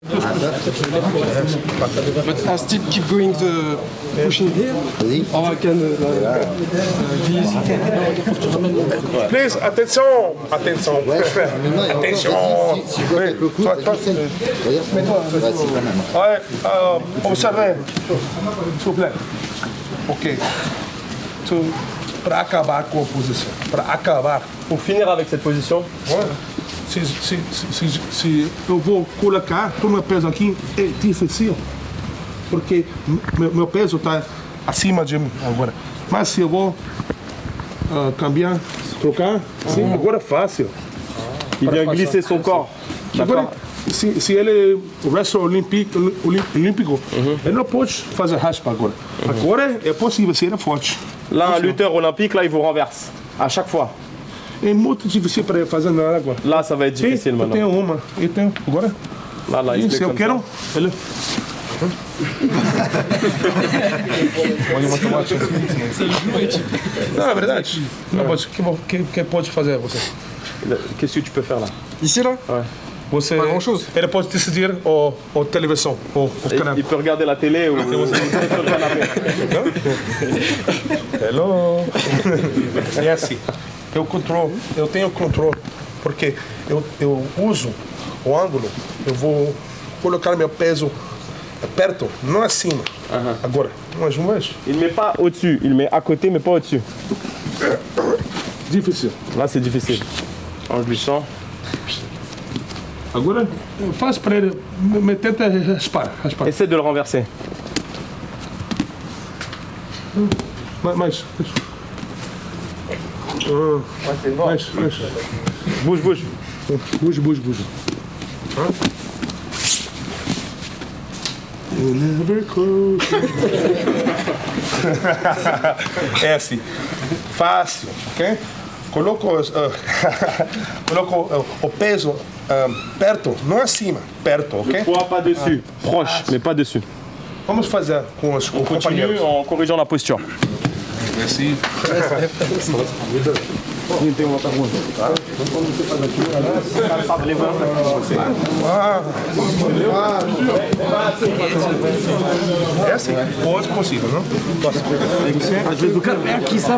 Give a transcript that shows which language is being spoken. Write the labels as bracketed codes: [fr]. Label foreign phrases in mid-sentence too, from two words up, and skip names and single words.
[en] Still keep going the pushing here, or I can Please, attention, attention, attention. [fr] Ouais, observez, s'il vous plaît. Ok. [pt] Para acabar com a posição, para acabar. [fr] Pour finir avec cette position. [pt] Se eu vou colocar todo o meu peso aqui, é difícil, porque meu peso está acima de mim agora. Mas se eu vou cambiar, trocar, sim, agora é fácil. [fr] Il vient glisser son corps. [pt] Agora, se ele é wrestler olímpico, ele não pode fazer raspa agora. Agora é possível, se ele é forte. [fr] Là, un lutteur olympique, là, il vous renverse. À chaque fois. [pt] É muito difícil para ele fazer na água. [fr] Là, ça va être difficile [pt] eu [fr] maintenant. [pt] tenho uma, eu tenho. Agora? [fr] Là, il se se fait [pt] eu [fr] comme [pt] quero, [fr] ça. [pt] ele... Não, é verdade. Não pode, que pode fazer você? [fr] Qu'est-ce que tu peux faire là? Ici là? Ouais. [pt] Você, [fr] Pas grand-chose. [pt] Ele pode decidir a televisão, o canal. [fr] Il peut regarder la télé ou vous êtes sur le canapé. [pt] Hello. É assim. Eu tenho controle, porque eu uso o ângulo, eu vou colocar meu peso perto, não acima. Agora, mais uma vez. [fr] Il ne met pas au-dessus, il met à côté mais pas au-dessus. [pt] Difícil. [fr] Là, c'est difficile. En glissant. [pt] Agora, faz para ele, tenta raspar. [fr] Essaie de le renverser. Mais. Mais. Bouge. Bouge. [en] You never close. [pt] É assim, fácil, ok? Coloco o peso perto, não acima, perto, ok? [fr] Poids pas dessus, proche, mais pas dessus. [pt] Vamos fazer com os [fr] On continue [pt] companheiros. [fr] en corrigeant la posture. [pt] Assim. É assim, pode possível, não? Às vezes o cara vem aqui, sabe?